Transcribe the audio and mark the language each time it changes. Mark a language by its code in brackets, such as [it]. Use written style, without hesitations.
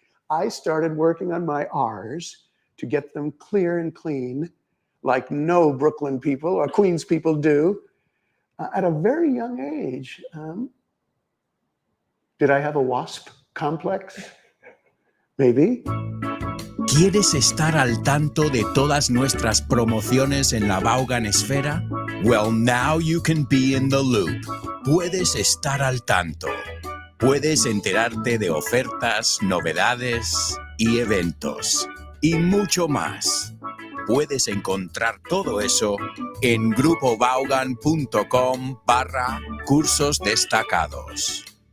[en] I started working on my R's to get them clear and clean, like no Brooklyn people or Queens people do, at a very young age. Did I have a wasp complex? Maybe. [es] ¿Quieres estar al tanto de todas nuestras promociones en la Vaughan Esfera? [en] Well, now you can be in the loop. [es] Puedes estar al tanto. Puedes enterarte de ofertas, novedades y eventos. Y mucho más. Puedes encontrar todo eso en grupovaughan.com/cursos destacados.